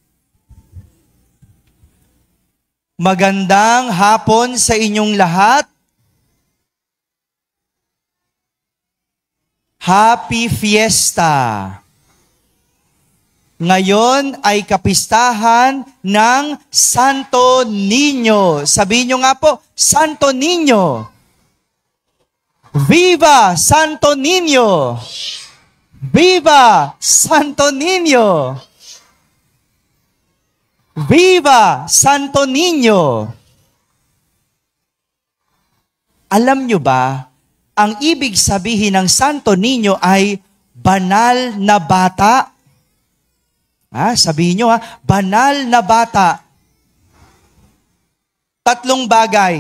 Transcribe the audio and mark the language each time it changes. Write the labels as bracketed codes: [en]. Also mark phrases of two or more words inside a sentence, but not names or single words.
[tl] Magandang hapon sa inyong lahat. [en] Happy Fiesta! [tl] Ngayon ay kapistahan ng Santo Niño. Sabihin nyo nga po, Santo Niño! Viva Santo Niño! Viva Santo Niño! Viva Santo Niño! Alam nyo ba, ang ibig sabihin ng Santo Niño ay banal na bata. Sabihin nyo banal na bata. 3 bagay.